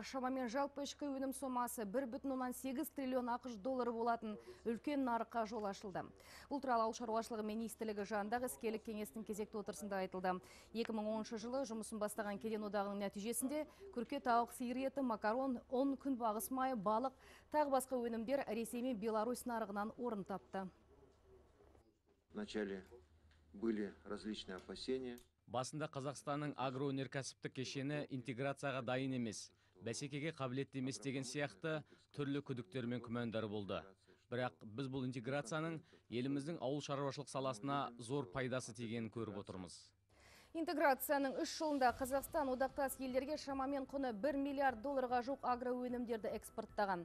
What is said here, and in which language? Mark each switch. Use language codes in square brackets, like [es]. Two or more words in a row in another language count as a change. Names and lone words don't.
[kk] Шамамен жалпы ішкі өнім сомасы 1,8 триллион ақш доллары болатын үлкен нарыққа жол ашылды. Бұл туралы ауыл шаруашылығы министрлігі жанындағы іскерлік кеңестің кезекті отырысында айтылды. 2010 жылы жұмысын бастаған кеден одағының нәтижесінде күрке, тауық, сиыр еті, макарон, ұн, күнбағыс майы, балық, тағы басқа өнімдер Ресей мен Беларусь нарығынан орын тапты. [ru] Вначале были различные опасения. [kk] Басында Қазақстанның агроөнеркәсіптік кешені интеграцияға дайын емес, бәсекеге қабілетті емес деген сияқты түрлі күдіктер мен күмәндары болды. Бірақ біз бұл интеграцияның еліміздің ауыл шаруашылық саласына зор пайдасы тигенін көріп отырмыз. Интеграцияның 3 жылында Қазақстан одақтас елдерге шамамен құны 1 миллиард долларға жоқ агроөнімдерді экспорттаған.